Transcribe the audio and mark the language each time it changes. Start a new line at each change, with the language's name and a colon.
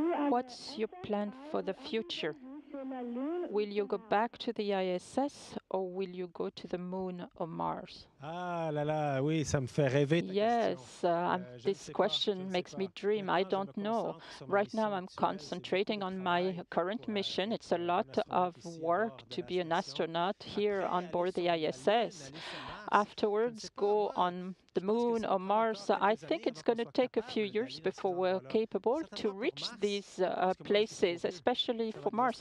English: What's your plan for the future? Will you go back to the ISS or will you go to the Moon or Mars?
French: Ah là là, oui, ça me fait rêver.
English: Yes, this question makes me dream. I don't know. Right now I'm concentrating on my current mission. It's a lot of work to be an astronaut here on board the ISS. Afterwards, go on the Moon or Mars. I think it's going to take a few years before we're capable to reach these places, especially for Mars.